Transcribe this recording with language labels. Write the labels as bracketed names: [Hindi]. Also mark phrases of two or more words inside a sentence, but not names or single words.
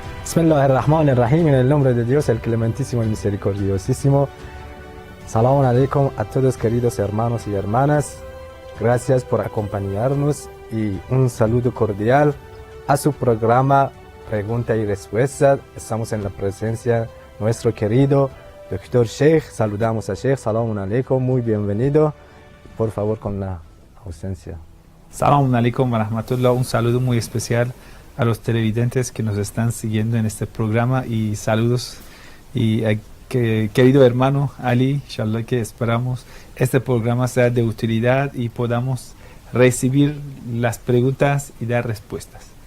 [Arabic] بسم الله الرحمن الرحيم, [Spanish] en el nombre de Dios, el clementísimo y misericordiosísimo. [Arabic] سلام عليكم [Spanish] a todos queridos hermanos y hermanas. Gracias por acompañarnos y un saludo cordial a su programa Pregunta y Respuesta. Estamos en la presencia de nuestro querido Dr. Sheikh. Saludamos a Sheikh. [Arabic] سلام عليكم, [Spanish] muy bienvenido. Por favor, con la ausencia. [Arabic] سلام عليكم ورحمة الله. [Spanish] Un saludo muy especial a los televidentes que nos están siguiendo en este programa y saludos y querido hermano Ali, inshallah que esperamos este programa sea de utilidad y podamos recibir las preguntas y dar respuestas.